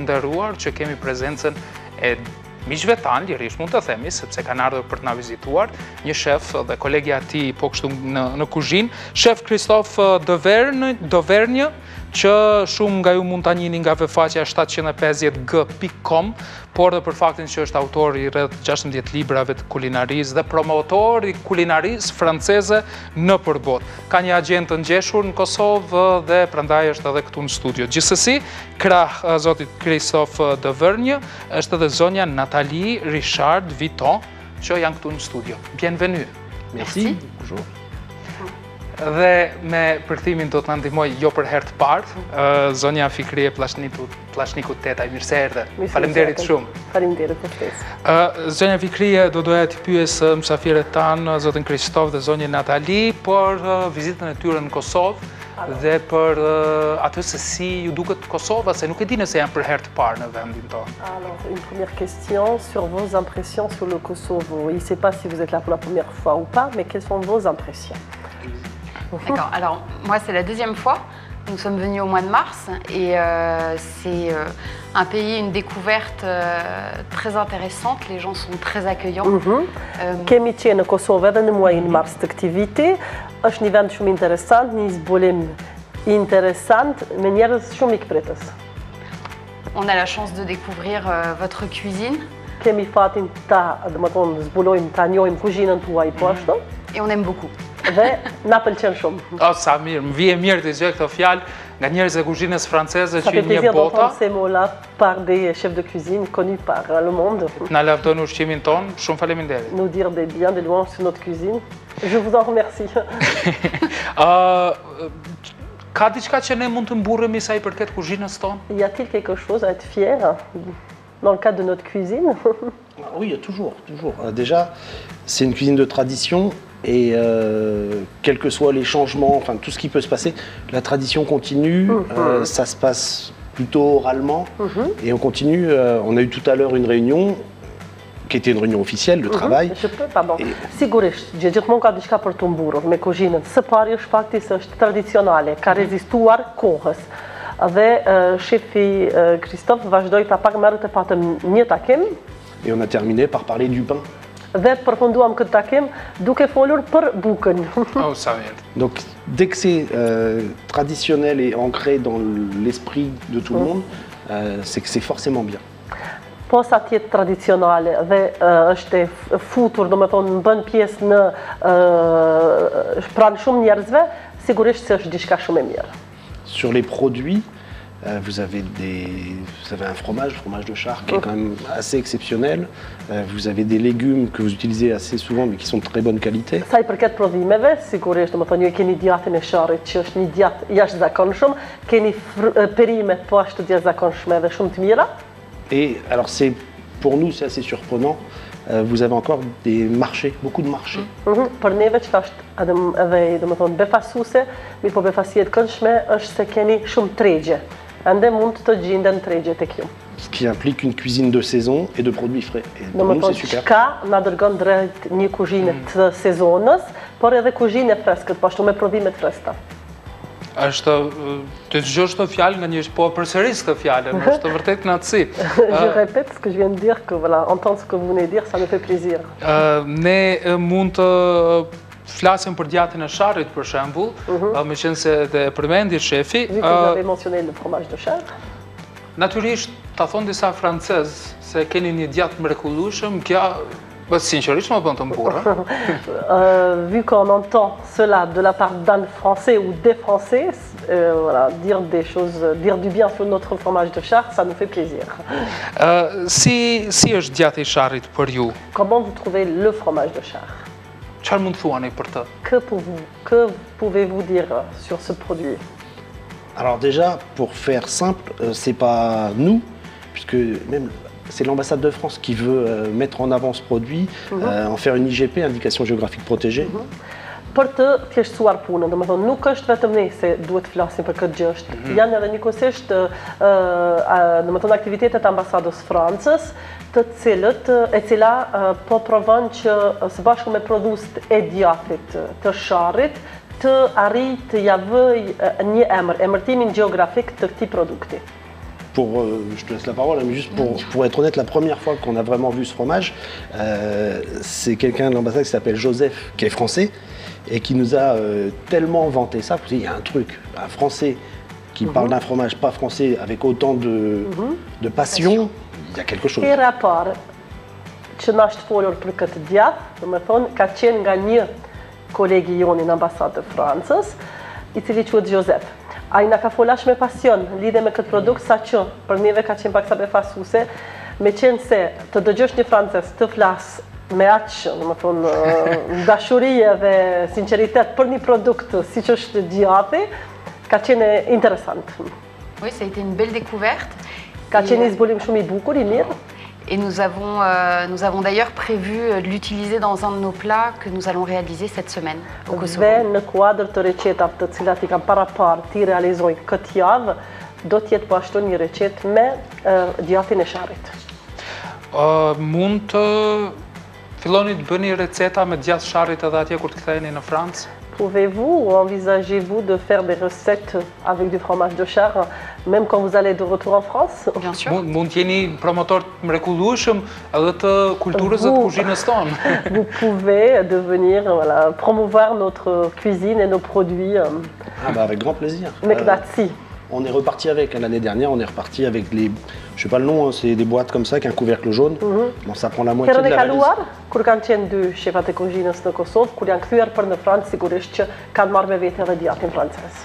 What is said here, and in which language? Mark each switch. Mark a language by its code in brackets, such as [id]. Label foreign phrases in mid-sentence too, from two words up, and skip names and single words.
[sq] nderuar që kemi prezencën e miqve tanë, lirisht mund të themi, sepse kanë ardhur për të na vizituar, një shef dhe kolegja e tij po kështu në kuzhinë, shef Christophe Dauvergne, që shumë nga ju mund ta njihni nga faqja 750g.com, por dhe për faktin që është autor i rreth 16 librave të kulinarisë dhe promotor i kulinarisë franceze në përbot. Ka një agent të ngjeshur në Kosovë dhe prandaj është edhe këtu në studio. Gjithsesi, krah zotit Christophe Dauvergne, është edhe zonja Nathalie Richard Viton, që janë këtu në studio. [fr] Bienvenue. Merci. Bonjour. [sq] Dhe me përkthimin do të na ndihmoj jo për herë të parë, zonja Fikrie Plashniku Tetaj, mirë se erdhe. Faleminderit shumë. Faleminderit për ftesë. Zonja Fikrie, do doja të pyes mysafirët tanë, zotin Kristof dhe zonjën Nathalie, për vizitën e tyre në Kosovë dhe për atë se si ju duket Kosova, se nuk e di nëse janë për herë të parë në vendin tonë. [fr] Alors, une première question sur vos impressions sur le Kosovo. Je ne sais pas si vous êtes là pour la première fois ou pas, mais quelles sont vos impressions? D'accord, alors moi c'est la deuxième fois. Nous sommes venus au mois de mars et c'est un pays, une découverte très intéressante. Les gens sont très accueillants. [sq] Kemi qenë në Kosovë edhe në muajin mars të këtij viti. Është një vend shumë interesant, një zbulim interesant me njerëz shumë ikpritës. [fr] On a la chance de découvrir votre cuisine. [sq] Kemi fatin ta, domethënë, zbulojmë ta njohim kuzhinën tuaj po ashtu. [fr] Et on aime beaucoup. [sq] Dhe na pëlqen shumë. Sa mirë, më vije mirë të dëgjoj këto fjalë nga njerëz e kuzhinës franceze që një bota. [fr] Ça fait plaisir par des chefs de cuisine connus par le monde. [sq] Na lavdon ushqimin ton, shumë faleminderit. [fr] Nous dire des biens, des louanges sur notre cuisine. Je vous en remercie. [sq] Ka diçka që ne mund të mburremi sa i përket kuzhinës tonë? [fr] Y a-t-il quelque chose à être fier dans le cadre de notre cuisine? Oui, il y a toujours. Déjà, c'est une cuisine de tradition. Et quels que soient les changements, enfin tout ce qui peut se passer, la tradition continue, ça se passe plutôt oralement et on continue. On a eu tout à l'heure une réunion qui était une réunion officielle de travail. [sq] Sigurisht, gjithmonë ka diçka për të mburur me kuzhinën. Së pari është fakti se është tradicionale, ka rezistuar kohës. Dhe shefi Christophe vazhdoi ta pak më herët e patëm një takim. [fr] Et on a terminé par parler du pain. [sq] Dhe përfunduam këtë takim duke folur për bukën. Oh, sa mirë. [fr] Donc dès que c'est traditionnel et ancré dans l'esprit de tout le monde, c'est que c'est forcément bien. [sq] Posa tjetë tradicionale dhe është e futur, domethënë bën pjesë në pranë shumë njerëzve, sigurisht se është diçka shumë e mirë. [fr] Sur les produits, vous avez un fromage de char qui est quand même assez exceptionnel. Vous avez des légumes que vous utilisez assez souvent mais qui sont de très bonne qualité. [sq] Sa i përket prodhimeve, sigurisht, domethënë ju keni djathën e sharrit që është një djath jashtëzakonshëm, keni perime po ashtu të jashtëzakonshme dhe shumë të mira. [fr] Et alors pour nous c'est assez surprenant. Vous avez encore des marchés, beaucoup de marchés. [sq] Për neve që është edhe domethënë befasuese, mirë po befasia e këndshme është se keni shumë tregje. Ende mund të gjenden tregje tek ju. [fr] Ce qui implique une cuisine de saison et de produits frais. Et pour nous c'est super. [sq] Ka na dërgon drejt një kuzhinë të sezonës, por edhe kuzhinë e freskët, po ashtu me prodhime të freskëta. Është të dëgjosh këtë fjalë nga njëri, po përsëris këtë fjalë, është vërtet kënaqësi. [fr] Je répète ce que je viens de dire, que voilà, entendre ce que vous venez de dire, ça me fait plaisir. [sq] Ne mund të flasim për djathën e sharrit për shembull, meqense dhe përmendi shefi. [fr] Vu que vous avez mentionné le fromage de char. [sq] Natyrisht, ta thonë disa francezë se keni një djathë mrekullueshëm, kjo Bah, sincerisht më bën të mburë. [fr] Vu qu'on entend cela de la part d'un Français ou des Français, voilà, dire des choses, dire du bien sur notre fromage de char, ça nous fait plaisir. [sq] Si është djati i sharrit për ju? [fr] Comment vous trouvez le fromage de char? [sq] Çfarë mund të thuani për të? [fr] Que pouvez-vous dire sur ce produit? Alors déjà, pour faire simple, c'est pas nous, puisque même c'est l'ambassade de France qui veut mettre en avant ce produit, en faire une IGP, indication géographique protégée. [sq] Për të thjeshtësuar punën, domethënë nuk është vetëm ne se duhet të flasim për këtë gjë, janë edhe njëkohësisht domethënë aktivitetet ambasadës Francës, e cila po provon që së bashku me prodhuesit e djathit të sharrit të arrijë të ja vëj një emërtimin gjeografik të këtij produkti. [fr] Je te laisse la parole, mais juste pour être honnête, la première fois qu'on a vraiment vu ce fromage, c'est quelqu'un de l'ambassade qui s'appelle Joseph, qui est français, et qui nous a tellement vanté ça. Il y a un truc, un Français qui parle d'un fromage pas français avec autant de passion, il y a quelque chose. [sq] Ky raport që na është folur për këtë djath, domethënë ka qenë nga një kolegi joni në ambasadë të Francës, i cili quhet Joseph. Ai na ka folash me pasion lidhe me këtë produkt, saqë për neve ka qenë pak sa befasuese, me qenë se të dëgjosh një francez të flas me aq, domethënë dashuri dhe sinqeritet për një produkt siç është djathi, ka qenë interesant. [fr] Oui, ça a été une belle découverte. [sq] Ka qenë një zbulim shumë i bukur, i mirë. [fr] Et nous avons d'ailleurs prévu de l'utiliser dans un de nos plats que nous allons réaliser cette semaine au Kosovo. [sq] Dhe në kuadër të recetave të cilat i kam parapar ti realizojnë këtë javë, do të jetë po ashtu një recetë me djathin e sharrit. Mund të filloni të bëni receta me djath sharrit edhe atje kur të ktheheni në Francë? [fr] Pouvez-vous ou envisagez-vous de faire des recettes avec du fromage de char, même quand vous allez de retour en France? Bien sûr. [sq] Mund të jeni promotor të mrekullueshëm edhe të kulturës dhe të kuzhinës tonë. [fr] Vous pouvez devenir, voilà, promouvoir notre cuisine et nos produits. Ah bah avec grand plaisir. [sq] Me kënaqësi. [fr] On est reparti avec, l'année dernière, on est reparti avec les, je sais pas le nom, c'est des boîtes comme ça, avec un couvercle jaune. Bon, ça prend la moitié de la valise. [sq] Kaluar, kur kanë qenë dy shefat e kuzhinës në Kosovë, kur janë kthyer për në Francë, sigurisht që kanë marrë me vete edhe djatin francez.